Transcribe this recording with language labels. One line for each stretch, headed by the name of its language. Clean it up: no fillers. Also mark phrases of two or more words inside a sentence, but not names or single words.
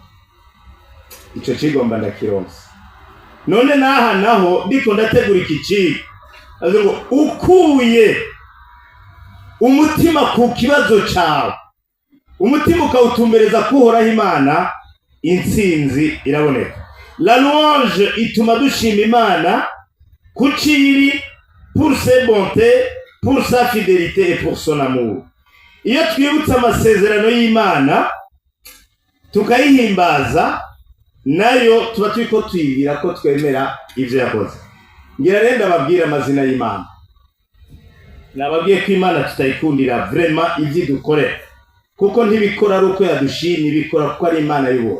Rundi: Ico kigomba ndakironsa. None naha naho ndiko ndategura iki kigo. Azo ukuye umutima ku kibazo cyawe, umutima ukawutumbereza kuhoraho Imana, intsinzi iraboneka.
French: La louange
Rundi: ituma dushima Imana kuciri
French: pour ses bontés, pour sa fidélité et pour son amour.
Rundi: Iyo twibutsa amasezerano y'Imana tukayihimbaza, nayo tuba turiko twibwira ko twemera ivyo yakoze. Ngira renda babwira amazina y'Imana. Nababwiye ko Imana tutayikundira vraiment ivyo dukore, kuko ntibikora ari uko yadushimye, bikora kuko ari Imana y'ubuntu.